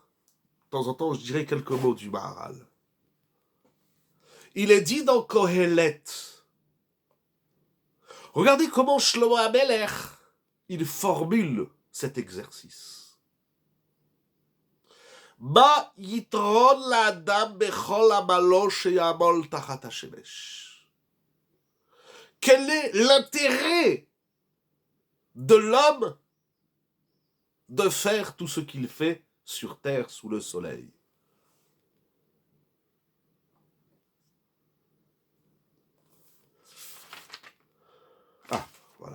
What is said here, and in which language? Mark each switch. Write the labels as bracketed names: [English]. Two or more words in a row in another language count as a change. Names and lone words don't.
[French] De temps en temps, je dirai quelques mots du Maharal. Il est dit dans Kohelet. Regardez comment Shlomo HaMelech, il formule cet exercice. [Hebrew] מה יתרון לאדם בכל עמלו שיעמול תחת השמש. [French] Quel est l'intérêt de l'homme de faire tout ce qu'il fait sur terre sous le soleil? Ah, voilà.